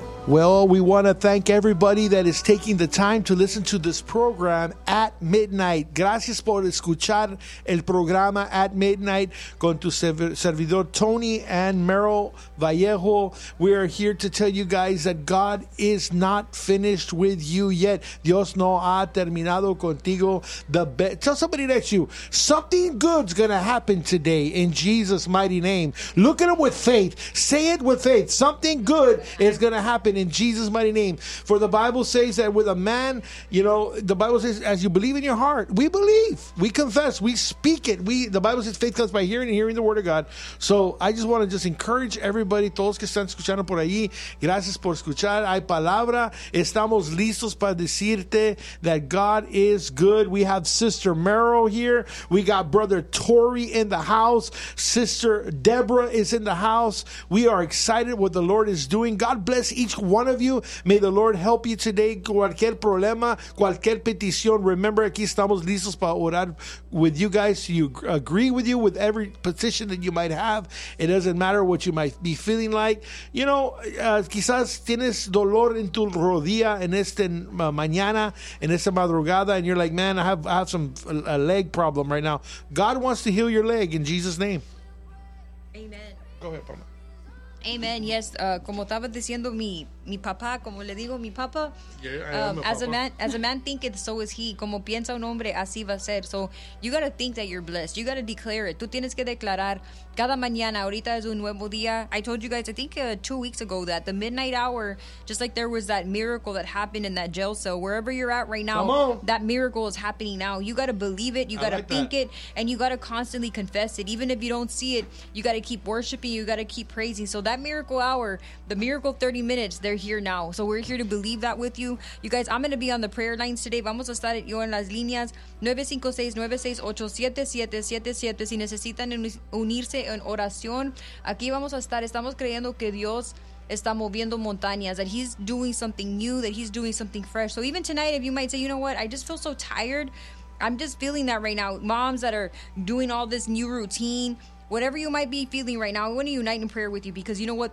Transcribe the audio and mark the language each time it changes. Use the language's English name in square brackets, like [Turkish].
[English] Well, we want to thank everybody that is taking the time to listen to this program at midnight. [Spanish] Gracias por escuchar el programa [English] at midnight [Spanish] con tu servidor Tony and Merrill Vallejo. [English] We are here to tell you guys that God is not finished with you yet. [Spanish] Dios no ha terminado contigo. [English] Tell somebody next to you, something good's going to happen today in Jesus' mighty name. Look at them with faith. Say it with faith. Something good is going to happen in Jesus' mighty name. For the Bible says that with a man, you know, the Bible says, as you believe in your heart, we believe, we confess, we speak it. The Bible says faith comes by hearing and hearing the word of God. So I just want to just encourage everybody, [Spanish] todos que están escuchando por allí, gracias por escuchar. Hay palabra. Estamos listos para decirte [English] that God is good. We have Sister Merrill here. We got Brother Tori in the house. Sister Deborah is in the house. We are excited what the Lord is doing. God bless each one of you. May the Lord help you today. [Spanish] Cualquier problema, cualquier petición. [English] Remember, [Spanish] aquí estamos listos para orar [English] with you guys. You agree with you with every petition that you might have. It doesn't matter what you might be feeling like. You know, [Spanish] quizás tienes dolor en tu rodilla en esta mañana, en esta madrugada, [English] and you're like, man, I have some a leg problem right now. God wants to heal your leg in Jesus' name. Amen. Go ahead, Paloma. Amen. [Spanish] Yes, como estaba diciendo mi papá, como le digo mi papá, [English] as a man thinketh, so is he. [Spanish] Como piensa un hombre, así va a ser. [English] So you got to think that you're blessed. You got to declare it. [Spanish] Tú tienes que declarar cada mañana. Ahorita es un nuevo día. [English] I told you guys, I think 2 weeks ago, that the midnight hour, just like there was that miracle that happened in that jail cell, wherever you're at right now, that miracle is happening now. You got to believe it. You got to think it. And you got to constantly confess it. Even if you don't see it, you got to keep worshiping. You got to keep praising. So that miracle hour, the miracle 30 minutes, they're here now. So we're here to believe that with you. You guys, I'm going to be on the prayer lines today. [Spanish] Vamos a estar yo en las líneas 956-968-7777. Si necesitan unirse en oración, aquí vamos a estar. Estamos creyendo que Dios está moviendo montañas, [English] that he's doing something new, that he's doing something fresh. So even tonight, if you might say, you know what, I just feel so tired. I'm just feeling that right now. Moms that are doing all this new routine, whatever you might be feeling right now, I want to unite in prayer with you, because you know what?